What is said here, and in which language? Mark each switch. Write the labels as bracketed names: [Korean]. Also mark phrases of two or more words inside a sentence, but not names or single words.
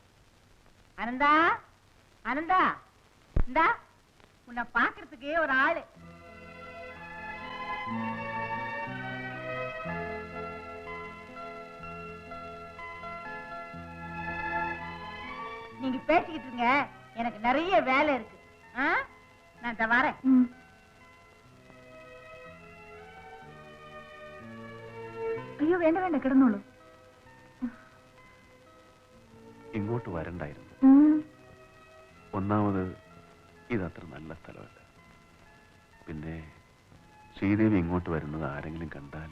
[Tamil] அனந்தா, அனந்தா, இந்தா உன்னை பாக்குறதுக்கே ஒரு ஆளு. நீங்க பேசிக்கிட்டு இருங்க, எனக்கு நிறைய வேலை இருக்கு. நான் வரேன். [Malayalam] അയ്യോ, വേണ്ട വേണ്ട, കിടന്നോളൂ. ഇങ്ങോട്ട് വരണ്ടായിരുന്നു. ഒന്നാമത് ഇതത്ര നല്ല സ്ഥലമല്ല. പിന്നെ ശ്രീദേവി ഇങ്ങോട്ട് വരുന്നത് ആരെങ്കിലും കണ്ടാൽ